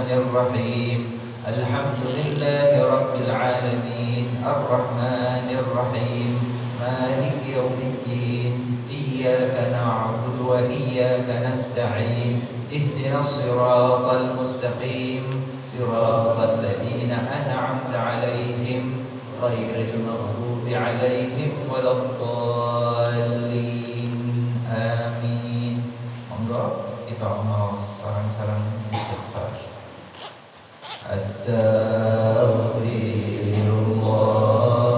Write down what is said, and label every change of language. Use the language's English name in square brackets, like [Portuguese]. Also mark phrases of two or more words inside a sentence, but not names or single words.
[Arabic] الرحيم، الحمد لله رب العالمين، الرحمن الرحيم، مالك يوم الدين، إياك نعبد وإياك نستعين، اهدنا الصراط المستقيم، صراط الذين أنعمت عليهم غير المغضوب عليهم ولا الضالين، آمين. [Indonesian] Monggo kita mau sarang-sarang istighfar. Astaghfirullah